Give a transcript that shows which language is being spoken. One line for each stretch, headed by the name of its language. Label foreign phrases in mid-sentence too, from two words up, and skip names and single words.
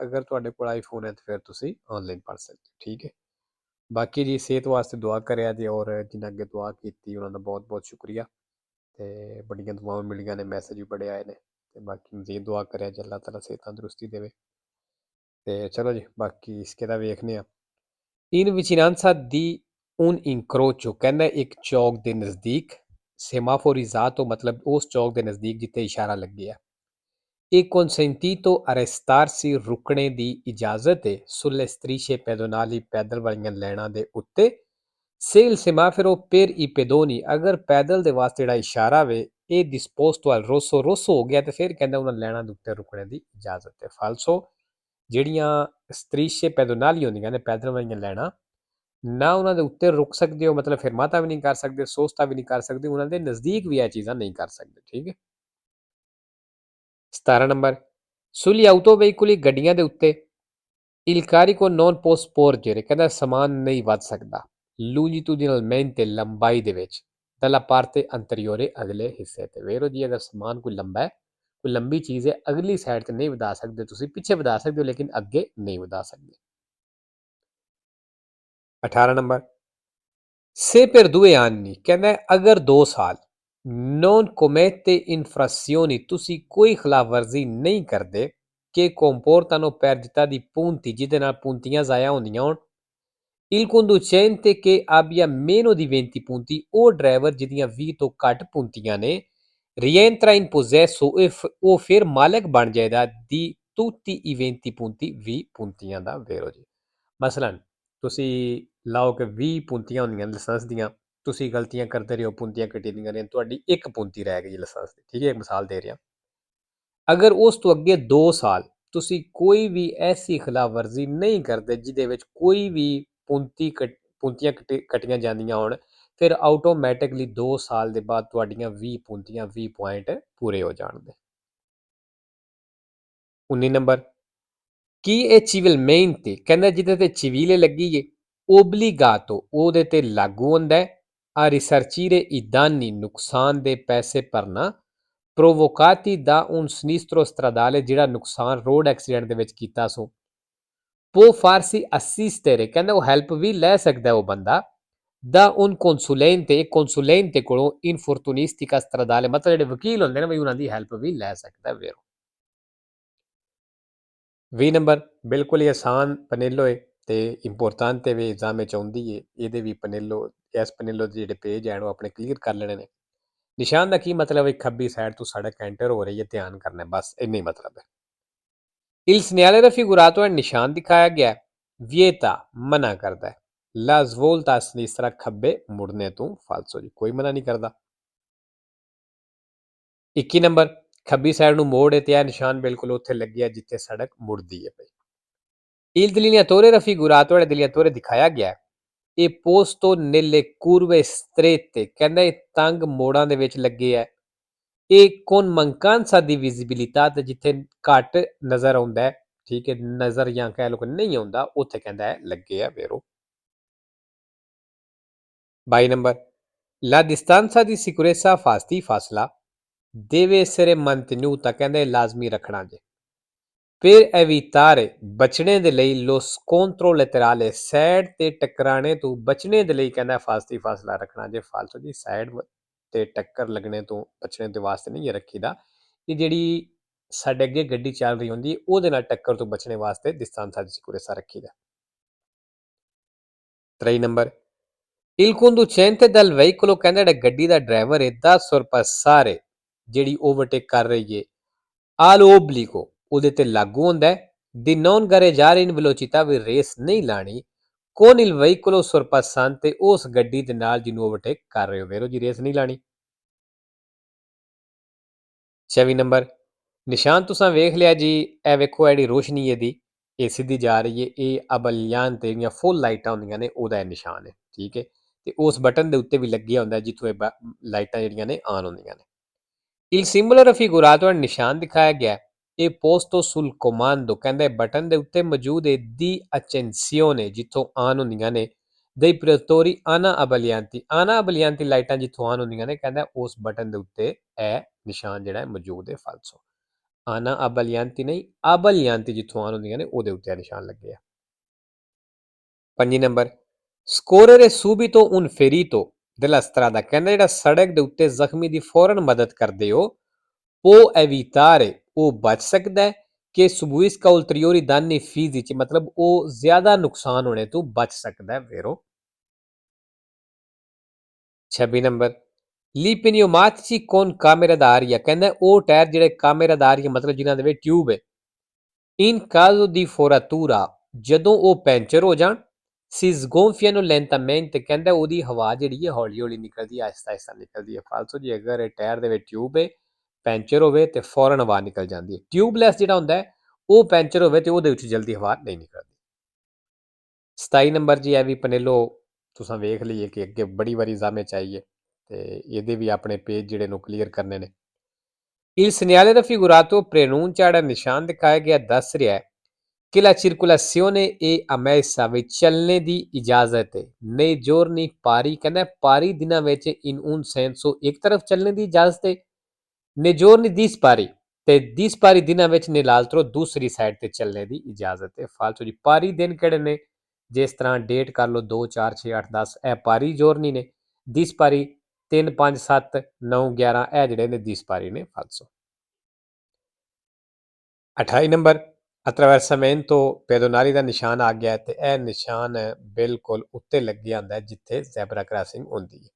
Punjabi: ਅਗਰ ਤੁਹਾਡੇ ਕੋਲ ਆਈਫੋਨ ਹੈ ਤਾਂ ਫਿਰ ਤੁਸੀਂ ਆਨਲਾਈਨ ਪੜ੍ਹ ਸਕਦੇ ਹੋ, ਠੀਕ ਹੈ। ਬਾਕੀ ਜੀ ਸਿਹਤ ਵਾਸਤੇ ਦੁਆ ਕਰਿਆ ਜੀ, ਔਰ ਜਿਨ੍ਹਾਂ ਅੱਗੇ ਦੁਆ ਕੀਤੀ ਉਹਨਾਂ ਦਾ ਬਹੁਤ ਬਹੁਤ ਸ਼ੁਕਰੀਆ। ਤੇ ਬੜੀਆਂ ਦੁਆਵਾਂ ਮਿਲੀਆਂ ਨੇ, ਮੈਸੇਜ ਵੀ ਬੜੇ ਆਏ ਨੇ। ਤੇ ਬਾਕੀ ਮਜ਼ੀਦ ਦੁਆ ਕਰਿਆ ਜੀ, ਅੱਲਾਹ ਤਾਲਾ ਸਿਹਤ ਤੰਦਰੁਸਤੀ ਦੇਵੇ। ਤੇ ਚਲੋ ਜੀ ਬਾਕੀ ਇਸਕੇ ਦਾ ਵੇਖਨੇ ਆ।
Italian: In vicinanza di un incrocio,
Punjabi: ਕਹਿੰਦਾ ਇੱਕ ਚੌਕ ਦੇ ਨਜ਼ਦੀਕ ਸੇਮਾਫੋਰਿਜ਼ਾto ਮਤਲਬ ਉਸ ਚੌਕ ਦੇ ਨਜ਼ਦੀਕ ਜਿੱਥੇ ਇਸ਼ਾਰਾ ਲੱਗਿਆ।
Italian: E consentito arrestarsi
Punjabi: ਰੁਕਣੇ ਦੀ ਇਜਾਜ਼ਤ ਹੈ
Italian: sulle strisce pedonali
Punjabi: ਪੈਦਲ ਵਾਲੀਆਂ ਲਾਈਨਾਂ ਦੇ ਉੱਤੇ।
Italian: Se il semaforo per i pedoni
Punjabi: ਅਗਰ ਪੈਦਲ ਦੇ ਵਾਸਤੇ ਜਿਹੜਾ ਇਸ਼ਾਰਾ ਵੇ ਇਹ
Italian: disposto al rosso rosso
Punjabi: ਹੋ ਗਿਆ ਤੇ ਫਿਰ ਕਹਿੰਦਾ ਉਹਨਾਂ ਲਾਈਨਾਂ ਦੇ ਉੱਤੇ ਰੁਕਣੇ ਦੀ ਇਜਾਜ਼ਤ ਹੈ। ਫਾਲਸੋ ਜਿਹੜੀਆਂ
Italian: strisce pedonali
Punjabi: ਹੁੰਦੀਆਂ ਨੇ ਪੈਦਲ ਵਾਲੀਆਂ ਲਾਈਨਾਂ, ਨਾ ਉਹਨਾਂ ਦੇ ਉੱਤੇ ਰੁਕ ਸਕਦੇ ਹੋ, ਮਤਲਬ ਫਿਰਮਾਤਾ ਵੀ ਨਹੀਂ ਕਰ ਸਕਦੇ, ਸੋਸਤਾ ਵੀ ਨਹੀਂ ਕਰ ਸਕਦੇ, ਉਹਨਾਂ ਦੇ ਨਜ਼ਦੀਕ ਵੀ ਇਹ ਚੀਜ਼ਾਂ ਨਹੀਂ ਕਰ ਸਕਦੇ, ਠੀਕ ਹੈ। 17 ਨੰਬਰ
Italian: sugli autoveicoli
Punjabi: ਗੱਡੀਆਂ ਦੇ ਉੱਤੇ
Italian: il carico non può sporgere
Punjabi: ਕਹਿੰਦਾ ਸਮਾਨ ਨਹੀਂ ਵੱਧ ਸਕਦਾ longitudinalmente ਲੰਬਾਈ ਦੇ ਵਿੱਚ
Italian: dalla parte anteriore
Punjabi: ਅਗਲੇ ਹਿੱਸੇ ਤੇ। ਵੇਰੋ ਜੀ ਅਗਰ ਸਮਾਨ ਕੋਈ ਲੰਬਾ ਹੈ, ਕੋਈ ਲੰਬੀ ਚੀਜ਼ ਹੈ, ਅਗਲੀ ਸਾਈਡ ਤੇ ਨਹੀਂ ਵਧਾ ਸਕਦੇ, ਤੁਸੀਂ ਪਿੱਛੇ ਵਧਾ ਸਕਦੇ ਹੋ ਲੇਕਿਨ ਅੱਗੇ ਨਹੀਂ ਵਧਾ ਸਕਦੇ। 18 ਨੰਬਰ
Italian: se per 2 anni
Punjabi: ਕਹਿੰਦਾ ਅਗਰ 2 ਸਾਲ
Italian: non commette infrazioni
Punjabi: ਤੁਸੀਂ ਕੋਈ ਖਿਲਾਫਵਰਜ਼ੀ ਨਹੀਂ ਕਰਦੇ
Italian: che comportano perdita di punti
Punjabi: ਜਿਹਦੇ ਨਾਲ puntiਆਂ ਜ਼ਾਇਆ ਹੁੰਦੀਆਂ ਹੋਣ।
Italian: Il conducente che abbia meno di 20 punti
Punjabi: ਉਹ ਡਰਾਈਵਰ ਜਿਹਦੀਆਂ 20 ਤੋਂ ਘੱਟ puntiਆਂ ਨੇ
Italian: rientra in possesso
Punjabi: ਉਹ ਫਿਰ ਮਾਲਕ ਬਣ ਜਾਏਗਾ
Italian: di tutti i 20 punti
Punjabi: 20 puntiਆਂ ਦਾ। ਵੇਰੋ ਜੀ ਮਸਲਨ ਤੁਸੀਂ ਲਾਓ ਕਿ 20 puntiਆਂ ਹੁੰਦੀਆਂ ਲਾਇਸੈਂਸ ਦੀਆਂ, ਤੁਸੀਂ ਗਲਤੀਆਂ ਕਰਦੇ ਰਹੇ ਹੋ, puntiਆਂ ਕੱਟੀ ਦੀਆਂ ਰਹੀਆਂ, ਤੁਹਾਡੀ ਇੱਕ punti ਰਹਿ ਗਈ ਲਾਇਸੈਂਸ ਦੀ, ਠੀਕ ਹੈ, ਇੱਕ ਮਿਸਾਲ ਦੇ ਰਿਹਾ। ਅਗਰ ਉਸ ਤੋਂ ਅੱਗੇ 2 ਸਾਲ ਤੁਸੀਂ ਕੋਈ ਵੀ ਐਸੀ ਖਿਲਾਫਵਰਜ਼ੀ ਨਹੀਂ ਕਰਦੇ ਜਿਹਦੇ ਵਿੱਚ ਕੋਈ ਵੀ puntiਆਂ ਕੱਟੀਆਂ ਜਾਂਦੀਆਂ ਹੋਣ, ਫਿਰ ਆਟੋਮੈਟਿਕਲੀ 2 ਸਾਲ ਦੇ ਬਾਅਦ ਤੁਹਾਡੀਆਂ 20 puntiਆਂ 20 ਪੁਆਇੰਟ ਪੂਰੇ ਹੋ ਜਾਣਗੇ। 19 ਨੰਬਰ ਕੀ ਇਹ civilmente ਕਹਿੰਦਾ ਜਿਹਦੇ ਤੇ civilе ਲੱਗੀ ਏ obbligato ਉਹਦੇ ਤੇ ਲਾਗੂ ਹੁੰਦਾ ਹੈ
Italian: a risarcire i danni
Punjabi: ਨੁਕਸਾਨ ਦੇ ਪੈਸੇ ਭਰਨਾ
Italian: provocati da un sinistro stradale
Punjabi: ਜਿਹੜਾ ਨੁਕਸਾਨ ਰੋਡ ਐਕਸੀਡੈਂਟ ਦੇ ਵਿੱਚ ਕੀਤਾ ਸੋ।
Italian: può farsi assistere
Punjabi: ਕਹਿੰਦਾ ਉਹ ਹੈਲਪ ਵੀ ਲੈ ਸਕਦਾ ਉਹ ਬੰਦਾ
Italian: da un consulente
Punjabi: ਇੱਕ consulente ਕੋਲੋਂ
Italian: infortunistica stradale
Punjabi: ਮਤਲਬ ਜਿਹੜੇ ਵਕੀਲ ਹੁੰਦੇ ਨੇ ਵੀ ਉਹਨਾਂ ਦੀ ਹੈਲਪ ਵੀ ਲੈ ਸਕਦਾ ਵੇਰੋ। 20 ਨੰਬਰ ਬਿਲਕੁਲ ਹੀ ਆਸਾਨ ਪਨੇਲੋ ਹੈ ਤੇ ਇੰਪੋਰਟੈਂਟ ਵੀ ਐਗਜ਼ਾਮ ਵਿੱਚ ਆਉਂਦੀ ਹੈ, ਇਹਦੇ ਵੀ ਪਨੇਲੋ ਇਸ ਪਨੇਲੋ ਦੇ ਜਿਹੜੇ ਪੇਜ ਹੈ ਉਹ ਆਪਣੇ ਕਲੀਅਰ ਕਰ ਲੈਣੇ ਨੇ। ਨਿਸ਼ਾਨ ਦਾ ਕੀ ਮਤਲਬ ਹੈ, ਖੱਬੀ ਸਾਈਡ ਤੋਂ ਸੜਕ ਐਂਟਰ ਹੋ ਰਹੀ ਹੈ, ਧਿਆਨ ਕਰਨਾ ਬਸ ਇੰਨਾ ਹੀ ਮਤਲਬ ਹੈ।
Italian: Il segnale raffigurato
Punjabi: ਹੈ ਨਿਸ਼ਾਨ ਦਿਖਾਇਆ ਗਿਆ vieta ਮਨਾ ਕਰਦਾ ਹੈ
Italian: la svolta a sinistra
Punjabi: ਖੱਬੇ ਮੁੜਨੇ ਤੋਂ ਫਾਲਸੋ ਜੀ ਕੋਈ ਮਨਾ ਨਹੀਂ ਕਰਦਾ। 21 ਨੰਬਰ ਖੱਬੀ ਸਾਈਡ ਨੂੰ ਮੋੜ ਹੈ ਤੇ ਇਹ ਨਿਸ਼ਾਨ ਬਿਲਕੁਲ ਉੱਥੇ ਲੱਗਿਆ ਜਿੱਥੇ ਸੜਕ ਮੁੜਦੀ ਹੈ ਪਈ।
Italian: Il delineatore raffigurato è delineatore
Punjabi: ਦਿਖਾਇਆ ਗਿਆ ਇਹ
Italian: posto nelle curve strette
Punjabi: ਕਹਿੰਦਾ ਇਹ ਤੰਗ ਮੋੜਾਂ ਦੇ ਵਿੱਚ ਲੱਗੇ ਹੈ। ਇਹ
Italian: con mancanza di visibilità
Punjabi: ਤੇ ਜਿੱਥੇ ਘੱਟ ਨਜ਼ਰ ਆਉਂਦਾ ਹੈ, ਠੀਕ ਹੈ, ਨਜ਼ਰ ਜਾਂ ਕਹਿ ਲਓ ਕਿ ਨਹੀਂ ਆਉਂਦਾ ਉੱਥੇ ਕਹਿੰਦਾ ਹੈ ਲੱਗੇ ਆ ਵੇਰੋ। 22 ਨੰਬਰ
Italian: la distanza di sicurezza
Punjabi: ਫਾਸਲਾ
Italian: deve essere mantenuta
Punjabi: ਕਹਿੰਦਾ ਇਹ ਲਾਜ਼ਮੀ ਰੱਖਣਾ ਜੇ।
Italian: per evitare
Punjabi: ਬਚਣੇ ਦੇ ਲਈ
Italian: lo scontro laterale
Punjabi: ਸਾਈਡ ਤੇ ਟਕਰਾਣੇ ਤੋਂ ਬਚਣੇ ਦੇ ਲਈ ਕਹਿੰਦਾ ਫਾਸਲਾ ਰੱਖਣਾ ਜੇ। ਫਾਲਤੂ ਜੀ ਸਾਈਡ ਤੇ ਟੱਕਰ ਲੱਗਣੇ ਤੋਂ ਬਚਣੇ ਦੇ ਵਾਸਤੇ ਨਹੀਂ ਇਹ ਰੱਖੀਦਾ, ਇਹ ਜਿਹੜੀ ਸਾਡੇ ਅੱਗੇ ਗੱਡੀ ਚੱਲ ਰਹੀ ਹੁੰਦੀ ਉਹਦੇ ਨਾਲ ਟੱਕਰ ਤੋਂ ਬਚਣੇ ਵਾਸਤੇ
Italian: distanza di sicurezza
Punjabi: ਰੱਖੀਦਾ। 23 ਨੰਬਰ
Italian: il conducente dal veicolo
Punjabi: ਕਹਿੰਦਾ ਜਿਹੜਾ ਗੱਡੀ ਦਾ ਡਰਾਈਵਰ ਹੈ
Italian: da sorpassare
Punjabi: ਜਿਹੜੀ ਓਵਰਟੇਕ ਕਰ ਰਹੀ ਹੈ all'obbligo ਉਹਦੇ ਤੇ ਲਾਗੂ ਹੁੰਦਾ ਹੈ
Italian: di non gareggiare in velocità
Punjabi: ਵੀ ਰੇਸ ਨਹੀਂ ਲਾਣੀ
Italian: con il veicolo sorpassante
Punjabi: ਉਸ ਗੱਡੀ ਦੇ ਨਾਲ ਜਿਹਨੂੰ ਓਵਰਟੇਕ ਕਰ ਰਹੇ ਹੋ ਵੇਰੋ ਜੀ ਰੇਸ ਨਹੀਂ ਲਾਣੀ। 24 ਨੰਬਰ ਨਿਸ਼ਾਨ ਤੁਸੀਂ ਵੇਖ ਲਿਆ ਜੀ, ਇਹ ਵੇਖੋ ਜਿਹੜੀ ਰੋਸ਼ਨੀ ਇਹਦੀ ਇਹ ਸਿੱਧੀ ਜਾ ਰਹੀ ਹੈ, ਇਹ ਅਬਲਿਆਨ ਤੇ ਜਿਹੜੀਆਂ ਫੁੱਲ ਲਾਈਟਾਂ ਹੁੰਦੀਆਂ ਨੇ ਉਹਦਾ ਇਹ ਨਿਸ਼ਾਨ ਹੈ, ਠੀਕ ਹੈ। ਤੇ ਉਸ ਬਟਨ ਦੇ ਉੱਤੇ ਵੀ ਲੱਗਿਆ ਹੁੰਦਾ ਜਿੱਥੋਂ ਇਹ ਲਾਈਟਾਂ ਜਿਹੜੀਆਂ ਨੇ ਆਨ ਹੁੰਦੀਆਂ ਨੇ।
Italian: Il simbolo raffigurato nel
Punjabi: ਨਿਸ਼ਾਨ ਦਿਖਾਇਆ ਗਿਆ ਇਹ
Italian: posto sul comando,
Punjabi: ਕਹਿੰਦਾ ਬਟਨ ਦੇ ਉੱਤੇ ਮੌਜੂਦ ਹੈ ਦੀ accensione ਜਿੱਥੋਂ ਆਨ ਹੁੰਦੀਆਂ ਨੇ
Italian: dei pretori ana abbaglianti, ana abbaglianti
Punjabi: ਲਾਈਟਾਂ ਜਿੱਥੋਂ ਆਨ ਹੁੰਦੀਆਂ ਨੇ, ਕਹਿੰਦਾ ਉਸ ਬਟਨ ਦੇ ਉੱਤੇ ਇਹ ਨਿਸ਼ਾਨ ਜਿਹੜਾ ਹੈ ਮੌਜੂਦ ਹੈ ਫਾਲਸੋ।
Italian: ana abbaglianti
Punjabi: ਨਹੀਂ, ਅਬਲਿਆਂਤੀ ਜਿੱਥੋਂ ਆਨ ਹੁੰਦੀਆਂ ਨੇ ਉਹਦੇ ਉੱਤੇ ਨਿਸ਼ਾਨ ਲੱਗੇ ਆ।
Italian: 5 ਨੰਬਰ soccorrere subito un ferito della strada,
Punjabi: ਕਹਿੰਦਾ ਜਿਹੜਾ ਸੜਕ ਦੇ ਉੱਤੇ ਜ਼ਖਮੀ ਦੀ ਫੌਰਨ ਮਦਦ ਕਰਦੇ ਹੋ
Italian: può evitare,
Punjabi: ਉਹ ਬਚ ਸਕਦਾ ਹੈ ਕਿ
Italian: subisca ulteriori danni fisici,
Punjabi: ਮਤਲਬ ਉਹ ਜ਼ਿਆਦਾ ਨੁਕਸਾਨ ਹੋਣੇ ਤੋਂ ਬਚ ਸਕਦਾ ਹੈ ਵੇਰੋ।
Italian: 26 ਨੰਬਰ ਲੀ pneumatici con camera d'aria,
Punjabi: ਕਹਿੰਦਾ ਉਹ ਟਾਇਰ ਜਿਹੜੇ
Italian: camera d'aria
Punjabi: ਮਤਲਬ ਜਿਨ੍ਹਾਂ ਦੇ ਵਿੱਚ ਟਿਊਬ ਹੈ
Italian: in caso di foratura,
Punjabi: ਜਦੋਂ ਉਹ ਪੈਂਚਰ ਹੋ ਜਾਣ
Italian: si sgonfiano lentamente,
Punjabi: ਕਹਿੰਦਾ ਉਹਦੀ ਹਵਾ ਜਿਹੜੀ ਹੈ ਹੌਲੀ ਹੌਲੀ ਨਿਕਲਦੀ ਹੈ, ਆਹਿਸਤਾ ਆਹਿਸਤਾ ਨਿਕਲਦੀ ਹੈ ਫਾਲਸੋ। ਜੇ ਅਗਰ ਇਹ ਟਾਇਰ ਦੇ ਵਿੱਚ ਟਿਊਬ ਹੈ ਪੈਂਚਰ ਹੋਵੇ ਤੇ ਫੌਰਨ ਹਵਾ ਨਿਕਲ ਜਾਂਦੀ ਹੈ। ਟਿਊਬਲੈਸ ਜਿਹੜਾ ਹੁੰਦਾ ਹੈ ਉਹ ਪੈਂਚਰ ਹੋਵੇ ਤੇ ਉਹਦੇ ਵਿੱਚ ਜਲਦੀ ਹਵਾ ਨਹੀਂ ਨਿਕਲਦੀ। 27 ਨੰਬਰ ਜੀ ਇਹ ਵੀ ਪਨੇਲੋ ਤੁਸੀਂ ਵੇਖ ਲਈਏ ਕਿ ਅੱਗੇ ਬੜੀ ਵਾਰੀ ਐਗਜ਼ਾਮ ਚ ਆਈ ਹੈ ਤੇ ਇਹਦੇ ਵੀ ਆਪਣੇ ਪੇਜ ਜਿਹੜੇ ਨੂੰ ਕਲੀਅਰ ਕਰਨੇ ਨੇ।
Italian: Il segnale raffigurato preannuncia,
Punjabi: ਜਿਹੜਾ ਨਿਸ਼ਾਨ ਦਿਖਾਇਆ ਗਿਆ ਦੱਸ ਰਿਹਾ ਹੈ
Italian: che la circolazione è ammessa,
Punjabi: ਵੀ ਚੱਲਣੇ ਦੀ ਇਜਾਜ਼ਤ ਹੈ
Italian: nei giorni pari,
Punjabi: ਕਹਿੰਦਾ ਪਾਰੀ ਦਿਨਾਂ ਵਿੱਚ
Italian: in un senso
Punjabi: ਇੱਕ ਤਰਫ ਚੱਲਣੇ ਦੀ ਇਜਾਜ਼ਤ ਹੈ,
Italian: nei giorni dispari
Punjabi: ਤੇ dispari ਦਿਨਾਂ ਵਿੱਚ nell'altro ਦੂਸਰੀ ਸਾਈਡ ਤੇ ਚੱਲਣੇ ਦੀ ਇਜਾਜ਼ਤ ਹੈ ਫਾਲਤੂ ਜੀ। ਪਾਰੀ ਦਿਨ ਕਿਹੜੇ ਨੇ, ਜਿਸ ਤਰ੍ਹਾਂ ਡੇਟ ਕਰ ਲਓ 2 4 6 8 10 ਇਹ
Italian: pari giorni
Punjabi: ਨੇ। dispari 3 5 7 9 11 ਇਹ ਜਿਹੜੇ ਨੇ dispari ਨੇ ਫਾਲਤੂ। 28 ਨੰਬਰ
Italian: attraversamento pedonali
Punjabi: ਦਾ ਨਿਸ਼ਾਨ ਆ ਗਿਆ ਤੇ ਇਹ ਨਿਸ਼ਾਨ ਬਿਲਕੁਲ ਉੱਤੇ ਲੱਗਿਆ ਹੁੰਦਾ ਜਿੱਥੇ
English: zebra crossing
Punjabi: ਹੁੰਦੀ ਹੈ।